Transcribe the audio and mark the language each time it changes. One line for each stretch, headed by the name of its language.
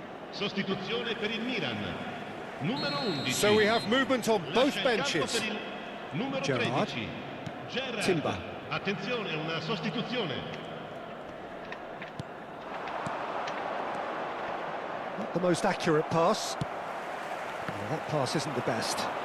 Italian: Sostituzione per il Milan. Numero 11.
English: So we have movement on both benches.
Italian: Numero Gerrard. 13. Gerrard.
English: Timber.
Italian: Attenzione, una sostituzione.
English: Not the most accurate pass. Well, that pass isn't the best.